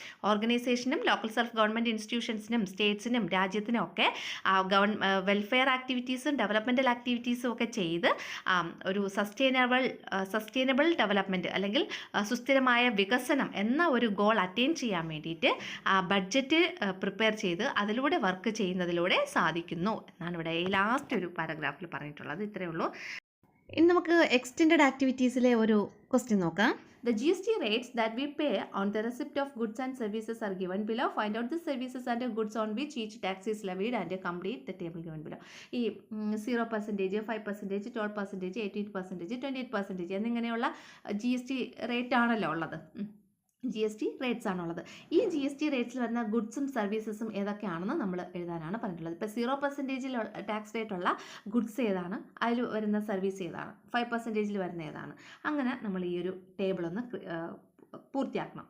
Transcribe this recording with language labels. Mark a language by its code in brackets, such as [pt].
[ml] ഓർഗനൈസേഷനും local self government ഇൻസ്റ്റിറ്റ്യൂഷൻസിനും സ്റ്റേറ്റ്സിനും രാജ്യത്തിനും ഒക്കെ വെൽഫെയർ ആക്ടിവിറ്റീസും ഡെവലപ്മെൻറ്റൽ ആക്ടിവിറ്റീസും ഒക്കെ ചെയ്ത് ഒരു സസ്റ്റൈനബിൾ ഡെവലപ്മെൻറ്റ് അല്ലെങ്കിൽ സുസ്ഥിരമായ വികസനം എന്ന ഒരു ഗോൾ അറ്റൈൻ ചെയ്യാൻ വേണ്ടിയിട്ട് ബഡ്ജറ്റ് പ്രിപ്പയർ ചെയ്ത് അതിലൂടെ വർക്ക് ചെയ്യുന്നതിലൂടെ സാധിക്കുന്നു എന്നാണ് ഇവിടെ ഈ ലാസ്റ്റ് ഒരു പാരഗ്രാഫിൽ പറഞ്ഞിട്ടുള്ളത്. ഇത്രയേ ഉള്ളൂ. ഇനി നമുക്ക് എക്സ്റ്റെൻഡഡ് ആക്ടിവിറ്റീസിലെ ഒരു ക്വസ്റ്റ്യൻ നോക്കാം. [en] The GST rates that we pay on the receipt of goods and services are given below. Find out the services and goods on which each tax is levied and complete the table given below. [ml] ഈ 0%, 5%, 12%, 18%, 28% എന്നിങ്ങനെയുള്ള GST rate ആണല്ലോ ഉള്ളത്. GST rates ആണുള്ളത്. ഈ GST റേറ്റ്സിൽ വരുന്ന ഗുഡ്സും സർവീസസും ഏതൊക്കെയാണെന്ന് നമ്മൾ എഴുതാനാണ് പറഞ്ഞിട്ടുള്ളത്. ഇപ്പോൾ 0% ടാക്സ് റേറ്റ് ഉള്ള ഗുഡ്സ് ഏതാണ്, അതിൽ വരുന്ന സർവീസ് ഏതാണ്, 5% വരുന്ന ഏതാണ്, അങ്ങനെ നമ്മൾ ഈ ഒരു ടേബിൾ ഒന്ന് പൂർത്തിയാക്കണം.